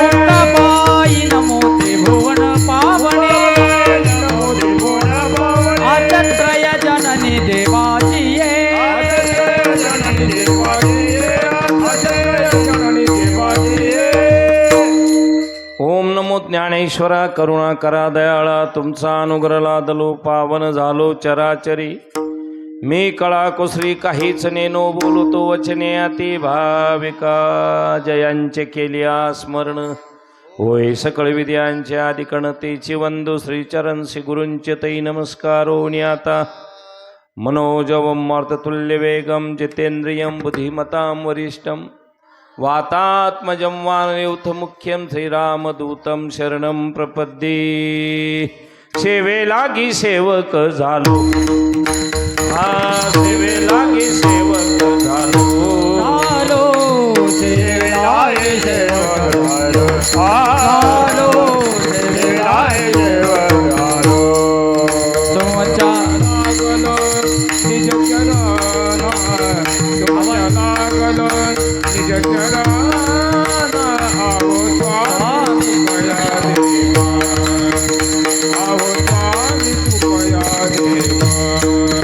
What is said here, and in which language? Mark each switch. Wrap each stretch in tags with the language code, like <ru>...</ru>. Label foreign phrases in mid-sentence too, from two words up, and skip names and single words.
<mr>मुक्ताबाई नमो त्रिभुवन पावने, नमो त्रिभुवन पावने. आजत्रय जननी देवाची ये, जननी देवाची ये, जननी देवाची ये. ओम नमो ज्ञानेश्वरा, करुणा करा दयाळा, तुमचा अनुग्रह लादलो, पावन झालो चराचरी. मी कळा कुसरी काहीच नेनो, बोलतो वचने अति भाविका. जयांचे केलिया स्मरण, होय सकळ विद्यांचे आदिकणतेची वंदू. श्रीचरण श्री गुरूंचे तै नमस्कारो.</mr> <sa>आता मनोजवं मारुततुल्यवेगं जितेन्द्रियं बुद्धिमतां वरिष्ठं वातात्मजं वानरयूथमुख्यं श्रीरामदूतं शरणं प्रपद्ये।</sa> <mr>सेवेलागी सेवक झालो, सेवेलागी सेवक झालो, सेवेलागी सेवक झालो, सेवेलागी सेवक झालो। तुमच्या लागलो निज चरण, तुमच्या लागलो निज चरण, आहो स्वामी कृपया देवा, आहो स्वामी कृपया देवा।</mr>